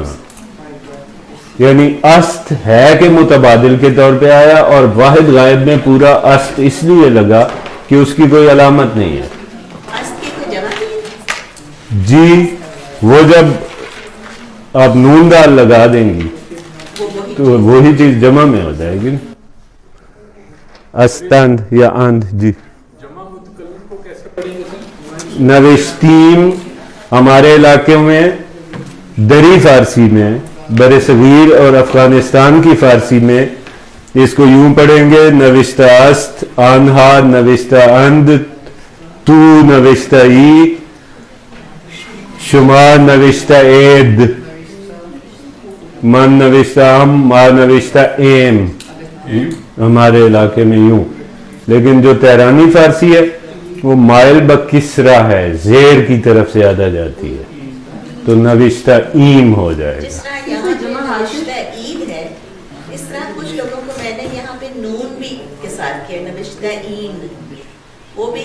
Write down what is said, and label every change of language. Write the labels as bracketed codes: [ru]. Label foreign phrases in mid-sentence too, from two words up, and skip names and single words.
[ur] ہاں یعنی است ہے کہ متبادل کے طور پہ آیا اور واحد غائب میں پورا است اس لیے لگا کہ اس کی کوئی علامت نہیں ہے. است کی کوئی جمع نہیں ہے. جی وہ جب آپ نون دال لگا دیں گی تو وہی چیز جمع میں ہو جائے گی. استند یا اند. جی جمع متکلم کو کیسے پڑھیں گے؟ نوشتیم ہمارے علاقے میں دری فارسی میں بر صغیر اور افغانستان کی فارسی میں اس کو یوں پڑھیں گے [fa] نوشتہ است آنہا نوشتہ اند تو نوشتہ ای شما نوشتہ عید. من نوشته‌ام، ما نوشته‌ایم, [ur] ہمارے علاقے میں یوں. لیکن جو تہرانی فارسی ہے وہ مائل بکسرہ ہے، زیر کی طرف سے زیادہ جاتی ہے، تو [fa] نوشته‌ایم [ur] ہو جائے گا. جس طرح یہاں پہ [fa] نوشته‌اید [ur] ہے، اس طرح کچھ لوگوں کو میں نے یہاں پہ نون بھی کے ساتھ کیا, [fa] نوشته‌اید, [ur] وہ بھی